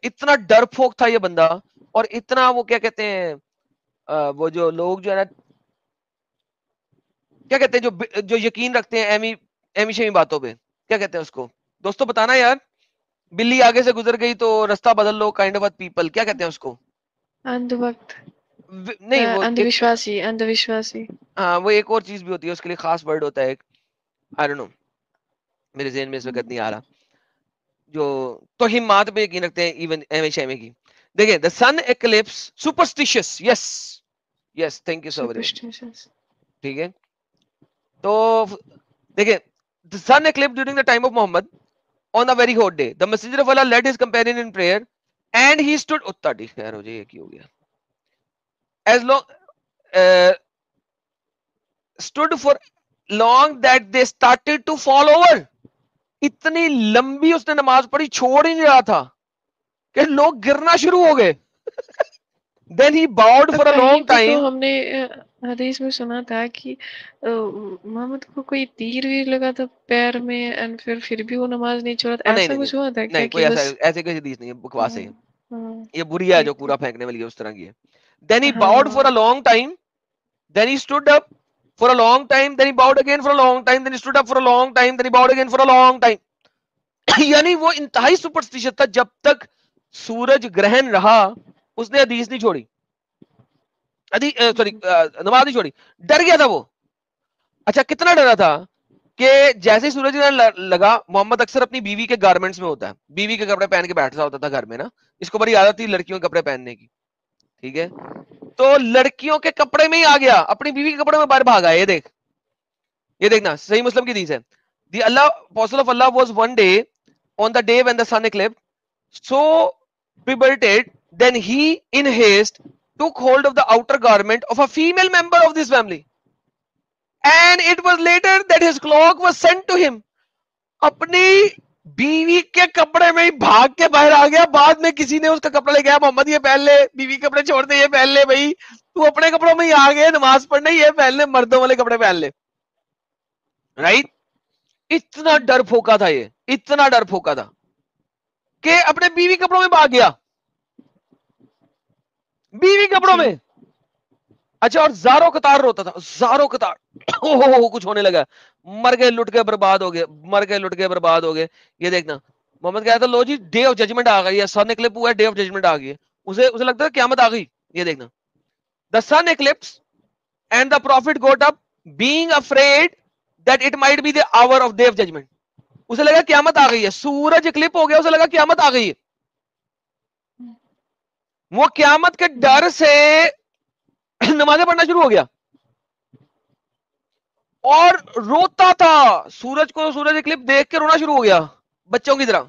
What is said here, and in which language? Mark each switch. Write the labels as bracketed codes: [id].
[ur] اتنا ڈر پھونک تھا یہ بندہ, اور اتنا وہ کیا کہتے ہیں وہ جو لوگ جو ہے نا کیا کہتے ہیں جو یقین رکھتے ہیں ایمی شیمی باتوں پہ, کیا کہتے ہیں اس کو دوستو بتانا یار, بلی آگے سے گزر گئی تو رستہ بدل لو [en] kind of people, [ur] کیا کہتے ہیں اس کو؟ اندھ وقت, نہیں وہ اندھ وشواسی. ہاں وہ ایک اور چیز بھی ہوتی ہے, اس کے لیے خاص ورڈ ہوتا ہے ایک, [en] I don't know [ur] میرے ذہن میں اس وقت نہیں آ رہا, جو توہمات پہ یقین رکھتے ہیں ایون ہمیشہ میں کی. دیکھیں [en] the sun eclipse superstitious, yes thank you so very much. [ur] ٹھیک ہے, تو دیکھیں [en] the sun eclipsed during the time of Muhammad on a very hot day. The messenger of Allah led his companion in prayer and he stood [ur] اتنا خیر ہو جائے, یہ کی ہو گیا, [en] as long stood for long that they started to fall over. [ur] اتنی لمبی اس نے نماز پڑھی, چھوڑ ہی نہیں رہا تھا کہ لوگ گرنا شروع ہو گئے. [en] Then he bowed for a long [ur] تو [en] time. [ur] ہم نے حدیث میں سنا تھا کہ محمد کو کوئی تیر ویر لگا تھا پیر میں, اینڈ پھر بھی وہ نماز نہیں چھوڑا تھا, ایسا کچھ ہوا تھا کیا؟ نہیں کوئی ایسے کوئی حدیث نہیں ہے, بکواس ہے یہ بری ہے جو پورا پھینکنے والی ہے, اس طرح کی ہے. [en] Then he bowed for a long time, then he stood up for a long time, then he bowed again for a long time, then he stood up for a long time, then he bowed again for a long time. [ur] یعنی وہ انتہائی superstition تھا, جب تک سورج گرہن رہا اس نے حدیث نہیں چھوڑی, سوری نماز نہیں چھوڑی, ڈر گیا تھا وہ. اچھا کتنا ڈرا تھا کہ جیسے ہی سورج لگا, محمد اکثر اپنی بیوی کے گارمنٹس میں ہوتا ہے, بیوی کے کپڑے پہن کے بیٹھتا ہوتا تھا گھر میں نا, اس کو بڑی عادت تھی لڑکیوں کے کپڑے پہننے کی, ٹھیک ہے, تو لڑکیوں کے کپڑے میں ہی آ گیا, اپنی بیوی کے کپڑے میں باہر بھاگا. یہ دیکھنا صحیح مسلم کی حدیث ہے. [en] The Allah, Apostle of Allah was one day on the day when the sun eclipsed, so bewildered, then he in haste took hold of the outer garment of a female member of this family, and it was later that his cloak was sent to him. [ur] اپنی بیوی کے کپڑے میں ہی بھاگ کے باہر آ گیا, بعد میں کسی نے اس کا کپڑا لے گیا, محمد یہ پہن لے, بیوی کے کپڑے چھوڑ دے, یہ پہن لے, بھائی تو اپنے کپڑوں میں ہی آ گئے نماز پڑھنے, یہ پہن لے, مردوں والے کپڑے پہن لے, رائٹ. اتنا ڈر پھونکا تھا, یہ اتنا ڈر پھونکا تھا کہ اپنے بیوی کپڑوں میں بھاگ گیا, بیوی کپڑوں میں. اچھا, اور زاروں قطار روتا تھا, زاروں قطار, کچھ ہونے لگا, مر گئے لٹ گئے برباد ہو گئے, مر گئے لٹ گئے برباد ہو گئے. یہ دیکھنا محمد کہا تھا لو جی ڈے آف ججمنٹ آ گئی ہے, سن اکلپس ہوا ہے, ڈے آف ججمنٹ آ گئی ہے, اسے لگتا ہے قیامت آ گئی. [en] یہ دیکھنا, the sun eclipse and the prophet got up being afraid that it might be the hour of day of judgement. [ur] اسے لگا قیامت آ گئی ہے, سورج اکلپ ہو گیا, اسے لگا قیامت آ گئی ہے. وہ قیامت کے ڈر سے نمازیں پڑھنا شروع ہو گیا اور روتا تھا, سورج کو سورج اکلپ دیکھ کے رونا شروع ہو گیا بچوں کی طرح.